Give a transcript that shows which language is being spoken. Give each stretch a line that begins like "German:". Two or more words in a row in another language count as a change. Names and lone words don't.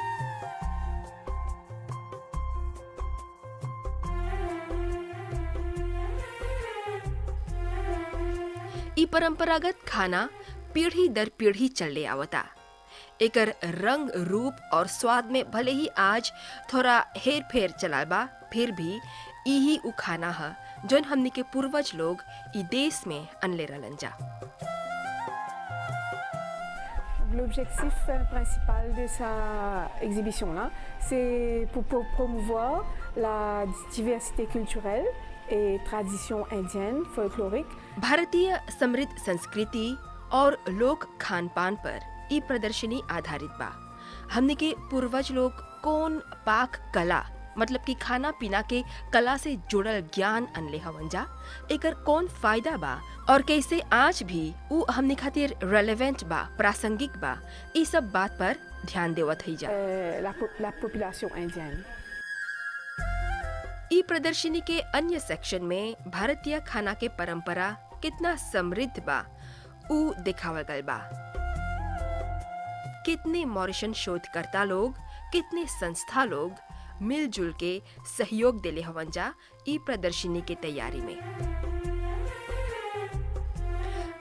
Bhojpuri: ई परंपरागत खाना पीढ़ी दर पीढ़ी चले आवता। एकर रंग रूप और स्वाद में भले ही आज थोड़ा हेर फेर चला बा, फिर भी यही उ खाना है जोन हमनी के पूर्वज लोग ई देश में अनले रहलन जा।
French: L'objectif principal de sa exhibition-là, c'est pour promouvoir la diversité culturelle et tradition indienne, folklorique.
Bhojpuri: भारतीय समृद्ध संस्कृति और लोक खान पान पर ई प्रदर्शनी आधारित बा। हमने के पूर्वज लोग कौन पाक कला मतलब कि खाना पीना के कला से जुड़ल ज्ञान अनले हवन जा, एकर कौन फायदा बा और कैसे आज भी उ हमने खातिर रेलेवेंट बा, प्रासंगिक बा, ई सब बात पर ध्यान देवत है जा।
French: La population indienne.
Bhojpuri: ई प्रदर्शनी के अन्य सेक्शन में भारतीय खाना के परंपरा कितना समृद्ध बा उ दिखावल गल बा। कितने मॉरिशन शोधकर्ता लोग, कितने संस्था लोग मिलजुल के सहयोग देले हवन जा ई प्रदर्शनी के तैयारी में।